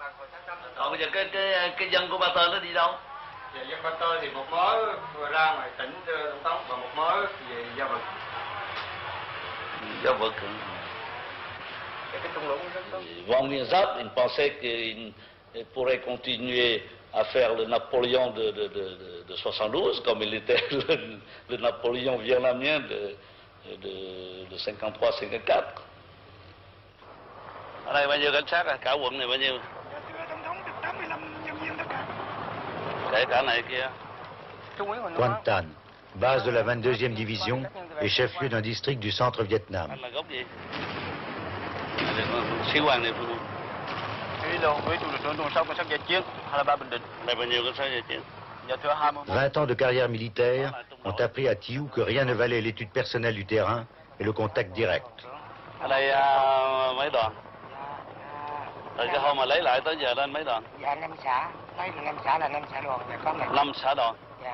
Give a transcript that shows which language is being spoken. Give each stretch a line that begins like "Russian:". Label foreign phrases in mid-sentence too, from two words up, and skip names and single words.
French: Wang Mirzap, il pensait qu'il pourrait continuer à faire le Napoléon de 72, comme il était le Napoléon vietnamien de 53-54.
Vietnamese: Ở đây bao nhiêu cảnh sát à? Cả quận này bao nhiêu? Kể cả này kia.
French: Quan Tan, base de la 22e division et chef-lieu d'un district du centre Vietnam.
Vietnamese: Sĩ quan địa phương. Ủy trụ trưởng tuần sau cảnh sát giải chiến, 23 Bình Định. Đây bao nhiêu cảnh sát giải chiến?
French: 20 ans de carrière militaire ont appris à Thiou que rien ne valait l'étude personnelle du terrain et le contact direct.
Vietnamese: Ở đây mấy đoàn? Từ cái hôm mà lấy lại tới giờ lên mấy đoàn? Dạ, 5 xã. Lấy 5 xã là 5 xã đoàn. 5 xã đoàn. Dạ.